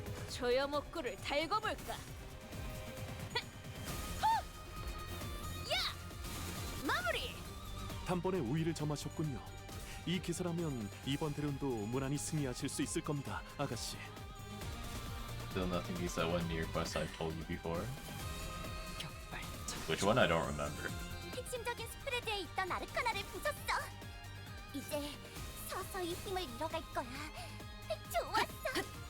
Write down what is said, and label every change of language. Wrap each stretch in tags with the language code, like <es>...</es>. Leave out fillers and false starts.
<ko>조여목구를 달궈볼까? 마무리! 단번에 우위를 점하셨군요. 이 기세라면 이번 대련도 무난히 승리하실 수 있을 겁니다, 아가씨.</ko> <en>Still nothing beats that one near quest I've told you before.</en> <ko>격발장.</ko> <en>Which one I don't remember.</en> <ko>핵심적인 스프레드에 있던 아르카나를 부쉈어. 이제 서서히 힘을 잃어갈 거야. 좋았어.</ko>